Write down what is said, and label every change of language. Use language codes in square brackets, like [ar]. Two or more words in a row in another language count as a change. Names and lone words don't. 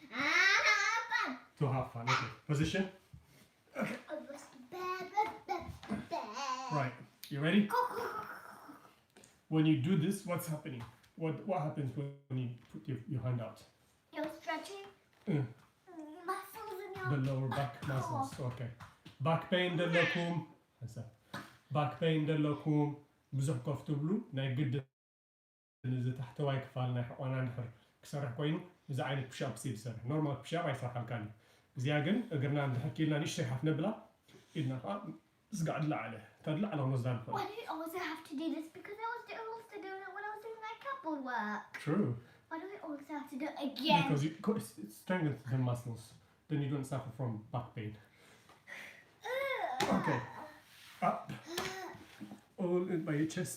[en] fun. Okay. Position. Right. You ready? When you do this, what's happening? What happens when you put your hand out? You're stretching muscles in your The lower back muscles. Okay. Back pain [ti] ደለኩም [en] back pain [ti] ደለኩም ብዙሕ ከፍ ትብሉ ናይ ግድ እዚ ታሕተዋይ ክፋል ናይ ሕቆና ንሕር ክሰርሕ ኮይኑ እዚ ዓይነት ፑሽኣፕ ሲል [en] normal pushup [ti] ኣይሰርሓልካን እዚኣ ግን እግርና እንድሕኪልና ንእሽተይ ሓፍ ነብላ ኢድና ከዓ ዝጋዕ ድላዓለ ተድላዓለ ክንወስዳ ንኽእል [en] Why do you always have to do this? Because I was also doing it when I was doing my couple work. True. Why do we always have to do it again? Because it strengthens the muscles. Then you don't suffer from back pain. Okay. Up. All in by your chest.